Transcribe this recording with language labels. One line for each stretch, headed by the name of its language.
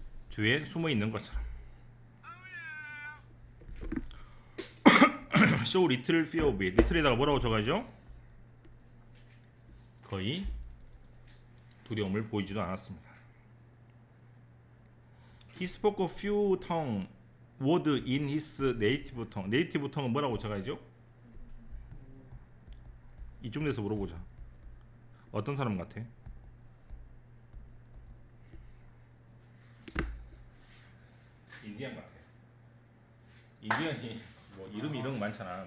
Korean: 뒤에 숨어 있는 것처럼.
English: show little fear of it.
Korean: little에다가 뭐라고 적어야죠? 거의 두려움을 보이지도 않았습니다.
English: He spoke a few tongue word in his native tongue.
Korean: 네이티브 tongue은 뭐라고 적어야죠? 이쯤 돼서 물어보자. 어떤 사람 같아? 인디언 같아. 인디언이 뭐 이름이 이런 거 많잖아.